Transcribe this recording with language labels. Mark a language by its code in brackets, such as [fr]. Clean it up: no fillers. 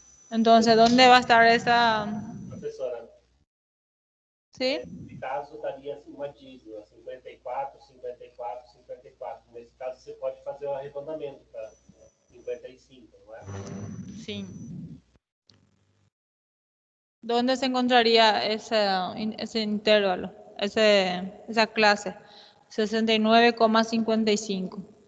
[es] Entonces, ¿dónde va a estar esa? [pt] Professora, [es] ¿Sí? [pt] nesse caso daria uma dízima, 54, 54, 54. Nesse caso você pode fazer um arredondamento para 55, não é? [es] Sí. ¿Dónde se encontraría ese intervalo, esa clase? 69,55.